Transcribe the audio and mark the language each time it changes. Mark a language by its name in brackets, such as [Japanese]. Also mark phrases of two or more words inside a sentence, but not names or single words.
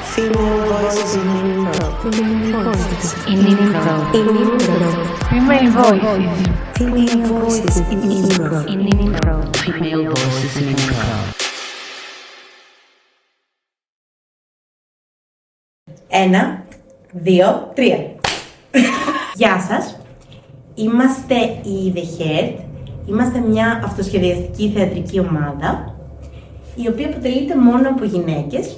[English] Female voices in improv. Female voices In improv. in improv. Female voices. Female voices in improv. In improv. Female voices in improv. [Greek] Ένα, δύο, τρία. Γεια σας. Είμαστε οι The Head. Είμαστε μια αυτοσχεδιαστική θεατρική ομάδα, η οποία αποτελείται μόνο από γυναίκες.